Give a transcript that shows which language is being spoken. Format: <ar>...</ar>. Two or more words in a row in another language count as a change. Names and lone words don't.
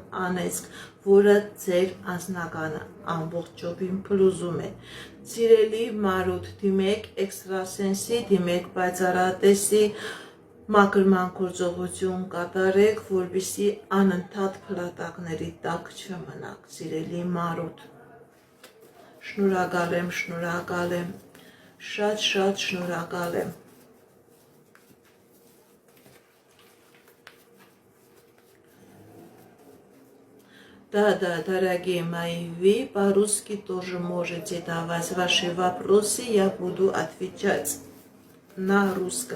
<hy>անեծք, որը ձեր անձնականը ամբողջովին փլուզում է։ Սիրելի Մարութ, դիմեք էքստրասենսի, դիմեք պայծառատեսի, մաքրման գործողություն կատարեք, որպեսզի անընդհատ փլատակների տակ չմնաք, սիրելի Մարութ։ Շնորհակալ եմ, շնորհակալ եմ, շատ շնորհակալ եմ։</hy> <ru>Да, дорогие мои, вы по-русски тоже можете давать ваши вопросы, я буду отвечать на русском.</ru>